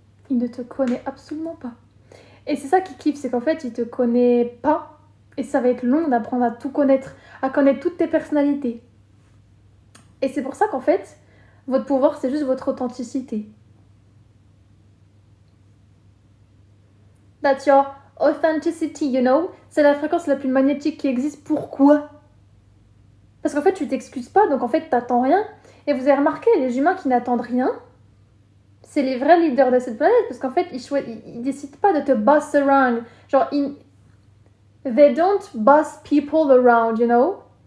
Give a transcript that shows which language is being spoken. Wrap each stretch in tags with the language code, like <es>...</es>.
<fr>il ne te connaît absolument pas. Et c'est ça qui kiffe, c'est qu'en fait, il te connaît pas. Et ça va être long d'apprendre à tout connaître, à connaître toutes tes personnalités. Et c'est pour ça qu'en fait, votre pouvoir, c'est juste votre authenticité.</fr> <en>That's your authenticity, you know?</en> <fr>C'est la fréquence la plus magnétique qui existe. Pourquoi? Parce qu'en fait, tu t'excuses pas, donc en fait, t'attends rien. Et vous avez remarqué, les humains qui n'attendent rien, c'est les vrais leaders de cette planète, parce qu'en fait, ils décident pas de te</fr> <en>boss around.</en> <fr>Genre,</fr> <en>they don't boss people around, you know?</en>